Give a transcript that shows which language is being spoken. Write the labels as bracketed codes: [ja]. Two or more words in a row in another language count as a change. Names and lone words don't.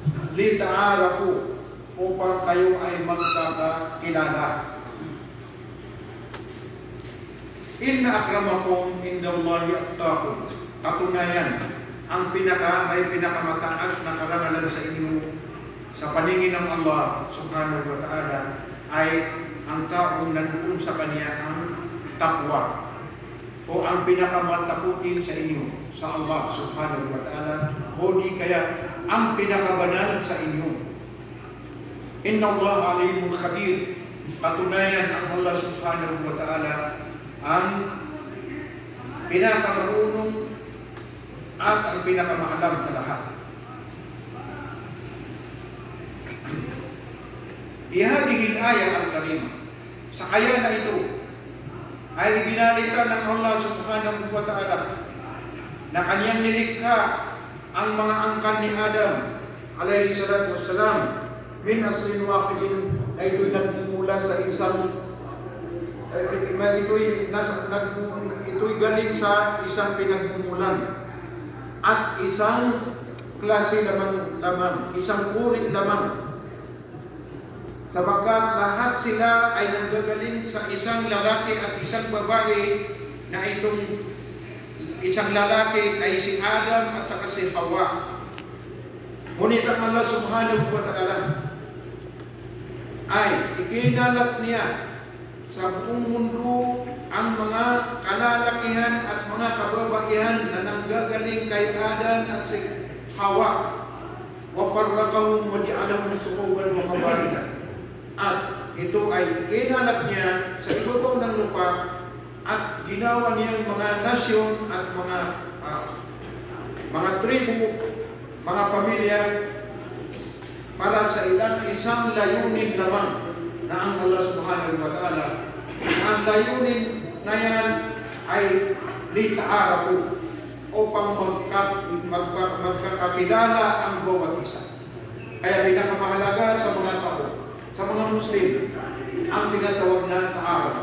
[tl] lita'arafu, upang kayo ay magkakakilala. [ar] إن أكرمكم عند الله أتقاكم. [tl] Katunayan, may pinakamataas na karangalan sa inyo sa paningin ng [ar] الله سبحانه وتعالى [tl] ay ang taong nandoon sa kanya ang takwa, o ang pinakamatakutin sa inyo sa [ar] الله سبحانه وتعالى, [tl] o di kaya ang pinakabanal sa inyo. [ar] إن الله عليم خبير. [tl] Katunayan, ang [ar] الله سبحانه وتعالى [tl] ang pinakamarunong at ang pinakamaalam sa lahat. [ar] بهذه الآية الكريمة, [tl] sa kaya na ito ay ibinalita ng [ar] الله سبحانه وتعالى [tl] na kanyang nilikha ang mga angkan ni Adam [ar] عليه الصلاة والسلام من أصل واحد, [tl] na ito'y nagmumula sa ito'y galing sa isang pinagmumulan at isang klase lamang, isang uri lamang, sapagkat lahat sila ay nanggagaling sa isang lalaki at isang babae, na itong isang lalaki ay si Adam at saka si Hawa. Ngunit ang [ar] الله سبحانه وتعالى [tl] ay ikinalat niya sa buong mundo ang mga kalalakihan at mga kababaihan na nanggagaling kay Adam at si Hawa. [ar] وفرقهم وجعلهم شعوبا وقبائل. [tl] At ito ay ikinalat niya sa ibabaw ng lupa at ginawa niyang mga nasyon at mga tribu, mga pamilya, para sa isang layunin lamang na ang [ar] الله سبحانه وتعالى. [tl] Ang layunin na yan ay lita'arafu, upang magkakakilala ang bawat isa. Kaya pinakamahalaga sa mga tao, sa mga Muslim, ang tinatawag na ta'araf.